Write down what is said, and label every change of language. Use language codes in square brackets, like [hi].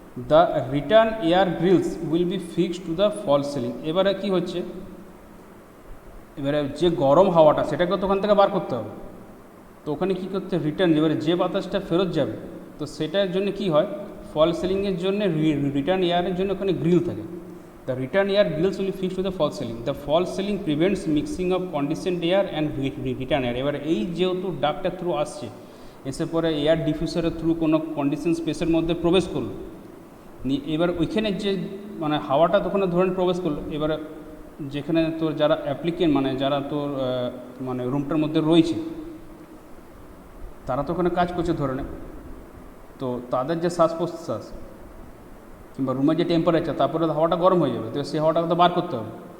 [en] The return air grills will be fixed to the false ceiling. [bn] এবারে কী হচ্ছে, এবারে যে গরম হাওয়াটা সেটাকে তো ওখান থেকে বার করতে হবে। তো ওখানে কী করতে রিটার্ন, এবারে যে বাতাসটা ফেরত যাবে তো সেটার জন্য কি হয়, ফলস সিলিংয়ের জন্য রিটার্ন এয়ারের জন্য ওখানে গ্রিল থাকে। [en] The return air grills will be fixed to the false ceiling. The false ceiling prevents mixing of conditioned air and return air. [bn] এবার এই যেহেতু ডাক্টের থ্রু আসছে, এসে পরে এয়ার ডিফিউসারের থ্রু কোনো কন্ডিশন স্পেসের মধ্যে প্রবেশ করলো, এবার ওইখানে যে মানে হাওয়াটা তখন ধরেন প্রবেশ করলো, এবারে যেখানে তোর যারা অ্যাপ্লিকেন্ট মানে যারা তোর মানে রুমটার মধ্যে রয়েছে তারা তো ওখানে কাজ করছে ধরনের, তো তাদের যে শ্বাস প্রশ্বাস কিংবা রুমের যে টেম্পারেচার তারপরে হাওয়াটা গরম হয়ে যাবে, তো সেই হাওয়াটাকে তো বার করতে হবে।